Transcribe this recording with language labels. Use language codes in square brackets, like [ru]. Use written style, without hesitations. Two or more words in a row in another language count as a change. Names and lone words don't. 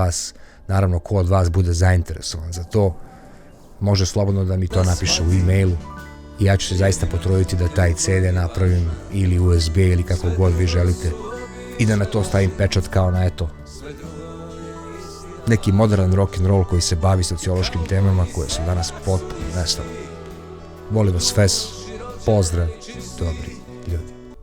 [sr] od vas bude zainteresovan za to, može slobodno da mi to napiše u e-mailu i ja ću se zaista potruditi da taj CD napravim ili USB ili kako god vi želite i da na to stavim pečat kao na eto neki modern [en] rock and roll [sr] koji se bavi sociološkim temama koje su danas potpuno nestale. Volim vas FES, pozdrav, dobri ljudi.